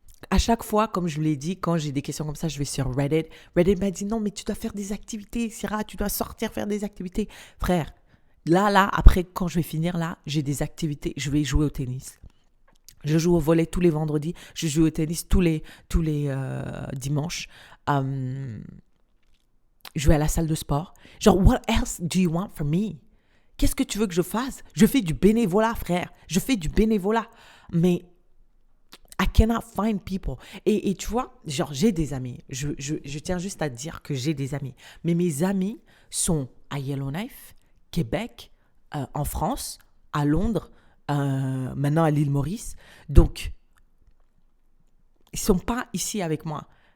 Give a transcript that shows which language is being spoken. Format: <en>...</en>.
<fr>À chaque fois, comme je vous l'ai dit, quand j'ai des questions comme ça, je vais sur Reddit. Reddit m'a dit non, mais tu dois faire des activités, Syrah, tu dois sortir faire des activités. Frère, là, après, quand je vais finir, là, j'ai des activités. Je vais jouer au tennis. Je joue au volley tous les vendredis. Je joue au tennis tous les dimanches. Je vais à la salle de sport.</fr> <en>Genre, what else do you want from me?</en> <fr>Qu'est-ce que tu veux que je fasse? Je fais du bénévolat, frère. Je fais du bénévolat.</fr> <en>Mais I cannot find people.</en> <fr>Et tu vois, genre, j'ai des amis. Je tiens juste à dire que j'ai des amis. Mais mes amis sont à Yellowknife, Québec, en France, à Londres, maintenant à l'île Maurice. Donc, ils ne sont pas ici avec moi.</fr>